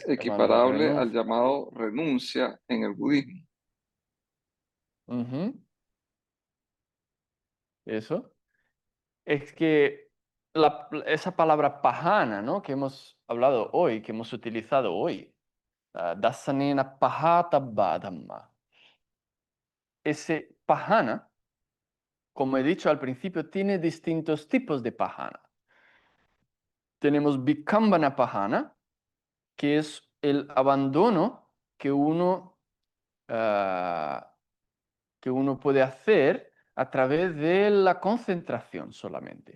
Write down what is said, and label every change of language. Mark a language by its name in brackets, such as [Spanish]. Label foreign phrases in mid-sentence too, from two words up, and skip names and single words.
[Spanish] Llamando equiparable al renuncia. llamado renuncia en el budismo. Ujú. Eso. Es que esa palabra pahana, ¿no? Que hemos hablado hoy, que hemos utilizado hoy, [Pali] dasanena pahata badhamma. [Spanish] Ese pahana, como he dicho al principio, tiene distintos tipos de pahana. Tenemos [Pali] Vikambana Pahana, [Spanish] que es el abandono que ah, que uno puede hacer a través de la concentración solamente.